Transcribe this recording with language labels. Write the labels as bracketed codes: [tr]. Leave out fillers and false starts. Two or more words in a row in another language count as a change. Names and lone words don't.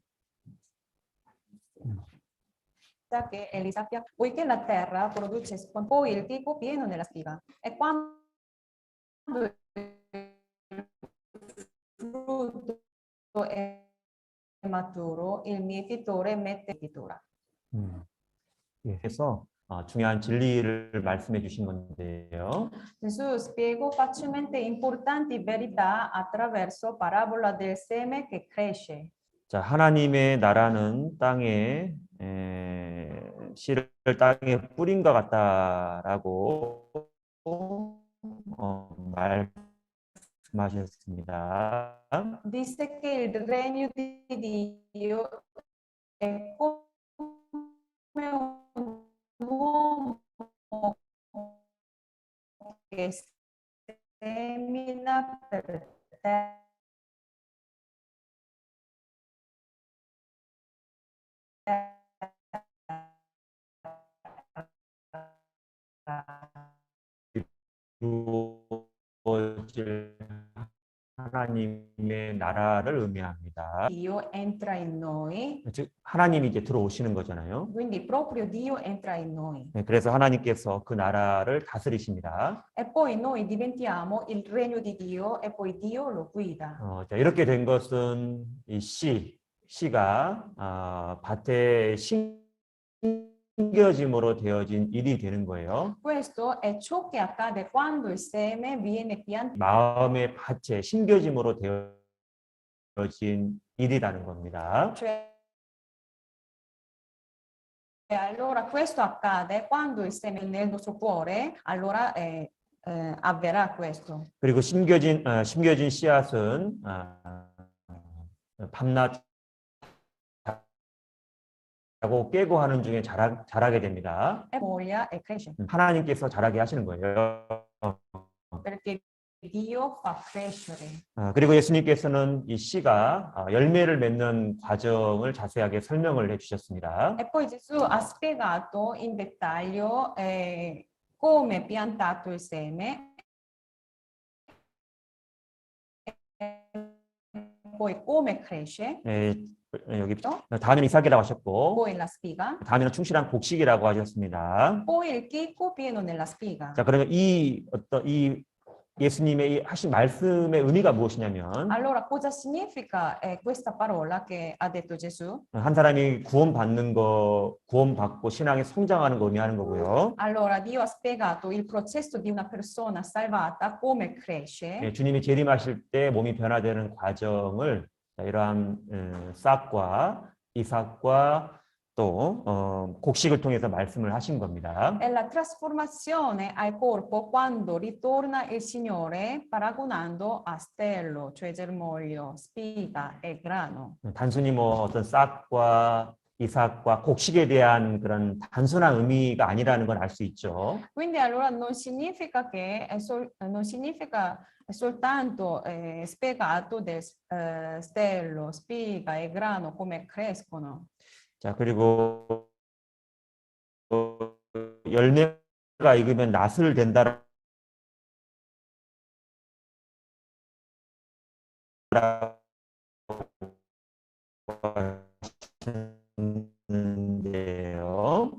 [it] Che Elisabia, poiché la terra produce poi il tipo pieno nella stiva e quando il frutto è maturo il mietitore mette mietitura. [ko] 그래서 중요한 진리를 말씀해 주신 건데요. [it] Gesù spiega facilmente importanti verità attraverso parabola del seme che cresce. [ko] 자, 하나님의 나라는 땅에 씨를 땅에 뿌린 것 같다라고 말씀하셨습니다. [it] Disse che il regno di Dio è come un uomo che semina per terra [ko] 이루어질 하나님의 나라를 의미합니다. [it] Dio entra in noi, [ko] 즉 하나님이 이제 들어오시는 거잖아요. [it] quindi proprio Dio entra in noi. [ko] 네, 그래서 하나님께서 그 나라를 다스리십니다. [it] E poi noi diventiamo il regno di Dio e poi Dio lo guida. [ko] 자, 이렇게 된 것은 이 씨가 밭에 심겨짐으로 되어진 일이 되는 거예요. [it] Questo è ciò che accade quando il seme viene piantato. [ko] 마음의 밭에 심겨짐으로 되어진 일이라는 겁니다. [it] Cioè, allora questo accade quando il seme è nel nostro cuore, allora avverrà questo. [ko] 그리고 심겨진 씨앗은 밤낮 자고 깨고 하는 중에 자라게 됩니다. [it] E moglia e cresce. [ko] 하나님께서 자라게 하시는 거예요. [it] Perché Dio fa crescere. [ko] 그리고 예수님께서는 이 씨가 열매를 맺는 과정을 자세하게 설명을 해주셨습니다. [it] E poi Gesù ha spiegato in dettaglio come è piantato il seme e poi come cresce. [ko] 여기 다음에는 이삭이라고 하셨고, [it] poi la spiga, [ko] 다음에는 충실한 곡식이라고 하셨습니다. [it] poi il chicco pieno nella spiga. [ko] 자, 그러면 이 예수님의 이 하신 말씀의 의미가 무엇이냐면, [it] Allora, cosa significa questa parola che ha detto Gesù? [ko] 한 사람이 구원받고 신앙에 성장하는 거 의미하는 거고요. [it] Allora, Dio ha spiegato il processo di una persona salvata, come cresce. [ko] 예, 주님이 재림하실 때 몸이 변화되는 과정을 이러한 싹과 이삭과 또 곡식을 통해서 말씀을 하신 겁니다. [it] È la trasformazione al corpo quando ritorna il Signore paragonando a stello, cioè germoglio, spiga e grano. [ko] 단순히 뭐 어떤 싹과 이삭과 곡식에 대한 그런 단순한 의미가 아니라는 걸 알 수 있죠. [it] Quindi allora non significa che non significa soltanto spiegato del stello, spiga e grano come crescono. [ko] 자, 그리고 열매가 익으면 낫을 된다라고 하시는데요.